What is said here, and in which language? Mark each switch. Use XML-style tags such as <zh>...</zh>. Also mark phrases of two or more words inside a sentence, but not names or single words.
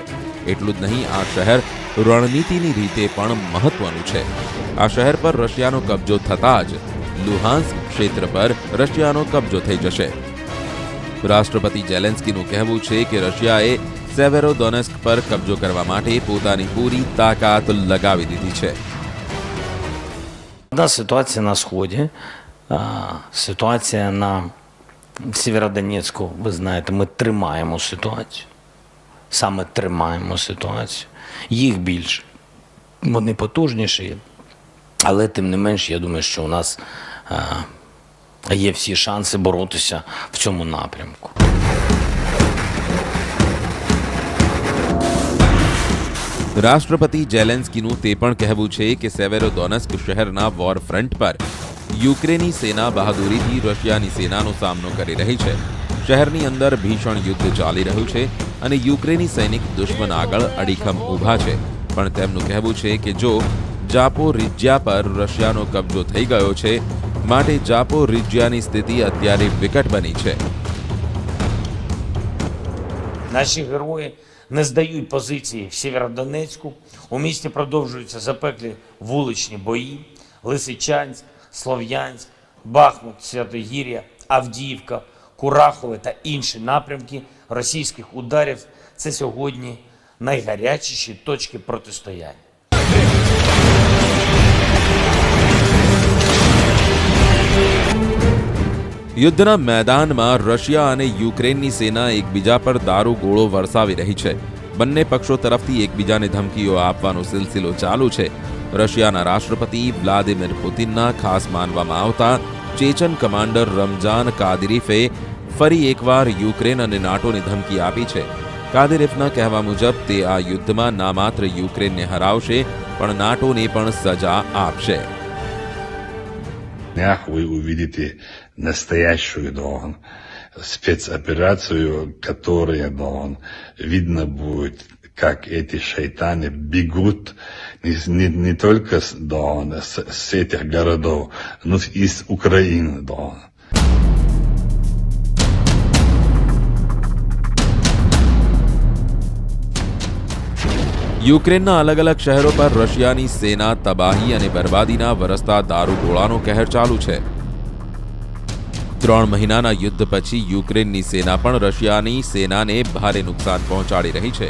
<gu>એટલું જ નહીં, આ શહેર રણનીતિની રીતે પણ મહત્વનું છે। આ શહેર પર રશિયાનો કબજો થતાં જ લુહાન્સ્ક ક્ષેત્ર પર રશિયાનો કબજો થઈ જશે। રાષ્ટ્રપતિ ઝેલેન્સ્કીનું કહેવું છે કે રશિયાએ સેવેરોડોનેસ્ક પર કબજો કરવા માટે પોતાની પૂરી તાકાત લગાવી દીધી છે।</gu> <uk>Одна ситуація на Сході, ситуація на Сєвєродонецьку, ви знаєте, ми тримаємо ситуацію. Саме тримаємо ситуацію. Їх більше. Вони потужніші, але тим не менш, я думаю, що у нас є всі шанси боротися в цьому напрямку.</uk> <gu>રાષ્ટ્રપતિ ઝેલેન્સ્કીનું તે પણ કહેવું છે કે સેવેરોડોનેસ્ક શહેરના</gu> <en>war front</en> <gu>પર યુક્રેની સેના બહાદુરીથી રશિયાની સેનાનો સામનો કરી રહી છે। શહેરની અંદર ભીષણ યુદ્ધ ચાલી રહ્યું છે અને યુક્રેની સૈનિક દુશ્મન આગળ અડીખમ ઊભા છે। પણ તેમનું કહેવું છે કે જો જાપોરિજ્યા પર રશિયાનો કબજો થઈ ગયો છે, માટે જાપોરિજ્યાની સ્થિતિ અત્યારે વિકટ બની છે।</gu> <uk>Наші герої не здають позиції в Сєвєродонецьку. У місті продовжуються запеклі вуличні бої. Лисичанськ, Слов'янськ, Бахмут, Святогір'я, Авдіївка, Курахове та інші напрямки російських ударів – це сьогодні найгарячіші точки протистояння.</uk> <gu>યુદ્ધના મેદાનમાં રશિયા અને યુક્રેનની સેના એકબીજા પર દારૂગોળો વરસાવી રહી છે। બંને પક્ષો તરફથી એકબીજાને ધમકીઓ આપવાનો સિલસિલો ચાલુ છે। રશિયાના રાષ્ટ્રપતિ વ્લાદિમીર પુતિનના ખાસ માનવામાં આવતા ચેચન કમાન્ડર રમજાન કાદિરોફે ફરી એકવાર યુક્રેન અને નાટોને ધમકી આપી છે। કાદિરોફના કહેવા મુજબ તે આ યુદ્ધમાં ના માત્ર યુક્રેનને હરાવશે પણ નાટોને પણ સજા આપશે।</gu> <ru>Вы увидите настоящую дрон спецоперацию, которая, видно будет, как эти шайтаны бегут не только с этих городов, но и из Украины,</ru> <gu>યુક્રેનના અલગ અલગ શહેરો પર રશિયાની સેના તબાહી અને બરબાદીના વરસતા દારૂગોળાનો કહેર ચાલુ છે. 3 મહિનાના યુદ્ધ પછી યુક્રેનની સેના પણ રશિયાની સેનાને ભારે નુકસાન પહોંચાડી રહી છે.</gu>